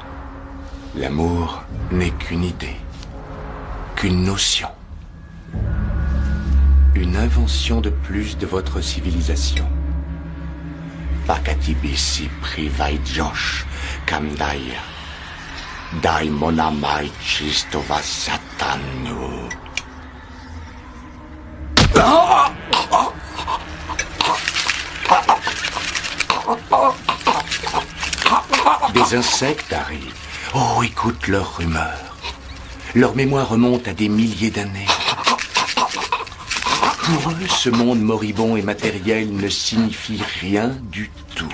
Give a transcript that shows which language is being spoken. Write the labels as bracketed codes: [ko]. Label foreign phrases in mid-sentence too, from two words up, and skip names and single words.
[fr] L'amour n'est qu'une idée, qu'une notion. Une invention de plus de votre civilisation. Pakatibisi privaijosh kamdaya. Daimonamai chistova satanu. Des insectes arrivent. Oh, écoute leur rumeur. Leur mémoire remonte à des milliers d'années. Pour eux, ce monde moribond et matériel ne signifie rien du tout.